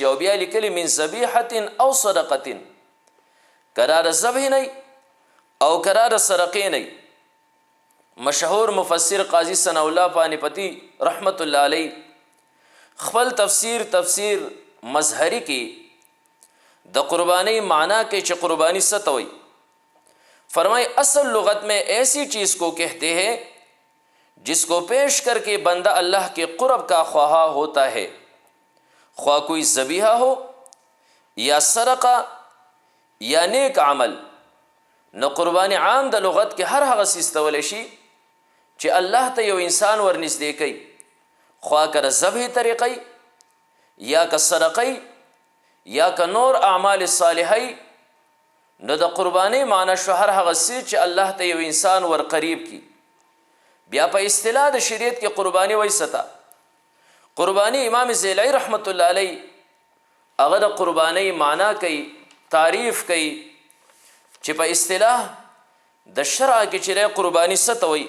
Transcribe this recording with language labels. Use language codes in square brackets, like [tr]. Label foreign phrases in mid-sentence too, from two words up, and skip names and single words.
[ps] او بیا لیکلي [ar] من ذبیحة او صدقة، [ps] کرا د ذبح نه او کرا د صدقې نه. مشهور مفسر قاضی ثناء الله پانیپتی [ar] رحمت الله علیه [ps] خپل تفسیر مظهری کې د قربانی معنا کې چې قربانی څه ته وایي، [ur] فرمائے اصل لغت میں ایسی چیز کو کہتے ہیں جس کو پیش کر کے بندہ اللہ کے قرب کا خواہاں ہوتا ہے، خواہ کوئی ذبیحہ ہو یا صدقہ یا نیک عمل. [ps] نو قربانی عام د لغت کې هر هغه څیز ته ویلی شي چې الله ته یو انسان ورنږدې کوي، خوا که د ذبح طریقی یا که صدقی یا که نور اعمال صالحی. نو د قربانی معنی شو هر هغه څیز چې الله ته یو انسان ور قریب کی. بیا په اصطلاح د شریعت کې قربانی وایي ستا. قربانی امام زیلعی [ar] رحمت الله علیه [ps] هغه د قربانی معنا کوي، تعریف کوي چې په اصطلاح د شرع کې چې قربانی څه ته وایي.